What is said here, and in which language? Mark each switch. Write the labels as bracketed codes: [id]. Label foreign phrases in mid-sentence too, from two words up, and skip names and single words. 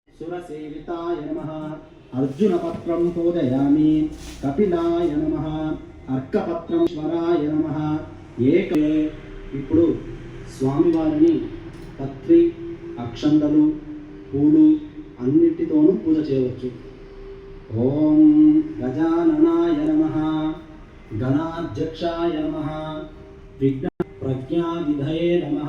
[sa] सुरसेविताय नमः अर्जुनपत्रं पूजयामि कपिलाय नमः अर्कपत्रं ईश्वराय नमः [te] ఏకే ఇప్పుడు స్వామివారిని పత్రి అక్షంతలు పూలు అన్నిటితోనూ పూజ చేయవచ్చు. [sa] ఓం గజాననాయ నమః గణాధ్యక్షాయ నమః విఘ్న ప్రజ్ఞావిధయే నమః